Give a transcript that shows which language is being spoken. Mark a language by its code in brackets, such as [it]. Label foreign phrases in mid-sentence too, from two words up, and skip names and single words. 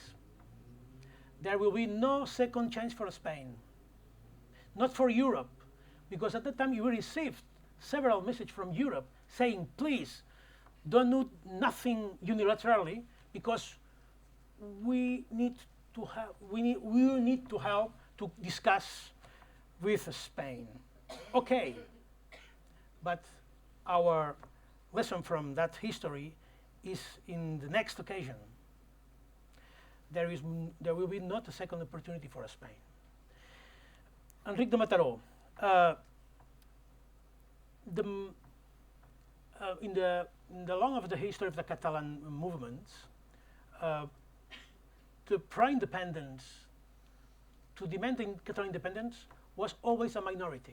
[en] There will be no second chance for Spain, not for Europe, because at that time you received several messages from Europe saying, please, don't do nothing unilaterally, because we need to have, we will need to help to discuss with Spain. Okay, but our lesson from that history is in the next occasion. There will be not a second opportunity for Spain. Enric de Mataró, in the long of the history of the Catalan movements, the pro-independence, to demand Catalan independence was always a minority.